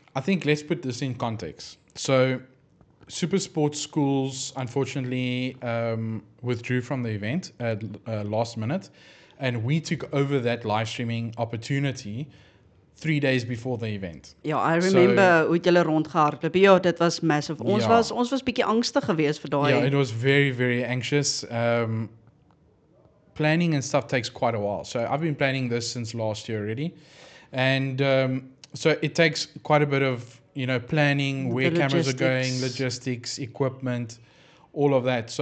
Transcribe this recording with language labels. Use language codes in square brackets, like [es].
[en] I think let's put this in context. So Super Sports Schools unfortunately withdrew from the event at last minute, and we took over that live streaming opportunity 3 days before the event. [af] Ja, [en] I remember [af] hoe julle rondgehardloop. Ja, dit was massive. Ons was bietjie angstig geweest vir daai. [en] Yeah, it was very anxious. Planning and stuff takes quite a while. So I've been planning this since last year already, and so it takes quite a bit of planning, where cameras are going, logistics, equipment, all of that.